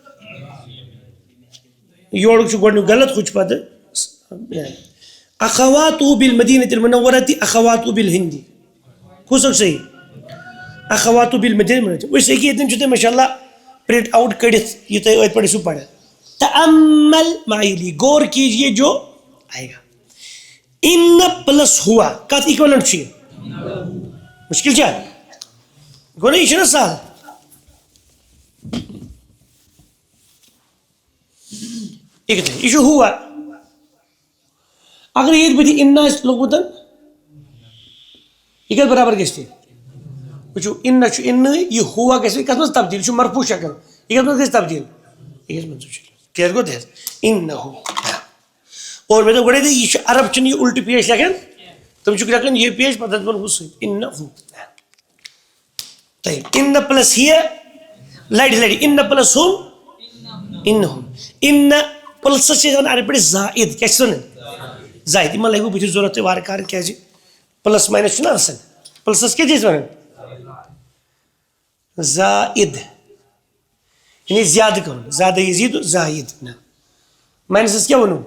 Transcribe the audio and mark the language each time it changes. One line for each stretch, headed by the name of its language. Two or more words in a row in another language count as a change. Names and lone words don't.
Kashmiri: یورُک چھُ گۄڈنیُک غلط ہُہ چھُ پَتہٕ
Arabic: اخواتوٗ بالمدینۃ المنورۃ اخواتوٗ بالہندی
Kashmiri: کُس اکھ صحیح؟
Arabic: اخواتوٗ بالمدینۃ المنورۃ.
Kashmiri: أسۍ ہیٚکہِ ییٚتٮ۪ن چھُ تۄہہِ ماشاء اللہ پرنٹ آؤٹ کٔڑِتھ یہِ تۄہہِ ٲدۍ پٲٹھۍ ٲسِو پَران.
Arabic: تأمل معیلی
Urdu: غور کیجیے جو آئے گا.
Kashmiri: ان پلس ہوا کتھ اِکویلنٹ چھُ یہِ؟ مُشکِل چھا؟ گوٚو نہ یہِ چھُنہ سہل. یہِ چھُ ہوا اگر ییٚتہِ بٕتھِ اِن آسہِ لوٚگمُت یہِ کَتھ برابر گژھِ تیٚلہِ؟ وٕچھِو اِن چھُ اِنٕے یہِ ہوا گژھِ کَتھ منٛز تبدیٖل یہِ چھُ مرفوٗع شکل یہِ کَتھ منٛز گژھِ تبدیٖل؟ یہِ گژھِ منصوٗب شکل. کیٛازِ گوٚو تہِ اِنہُ. اور مےٚ دوٚپ گۄڈے یہِ چھُ عرب چھِنہٕ یہِ اُلٹہٕ پیش لیکھان تِم چھِکھ لیکھان یہِ پیش پَتہٕ دَپان ہُہ سۭتۍ اِنہُ. اِن پٕلس ہِیَر لَڑِ لَڑِ اِن پٕلس ہُم اِنہُم اِن پٕلسَس چھِ أسۍ وَنان عربی پٲٹھۍ زائد کیٛاہ چھِس وَنان؟ زائد. یِمن لَگوٕ بٕتھِ ضوٚرَتھ تۄہہِ وارٕ کارٕ کیٛازِ پٕلس ماینَس چھُنہ آسان پٕلسَس کیٛاہ چھِ أسۍ وَنان؟ زائد یعنی زیادٕ کَرُن زیادٕ یزیٖد زائد نہ ماینَسَس کیٛاہ ووٚنوٕ؟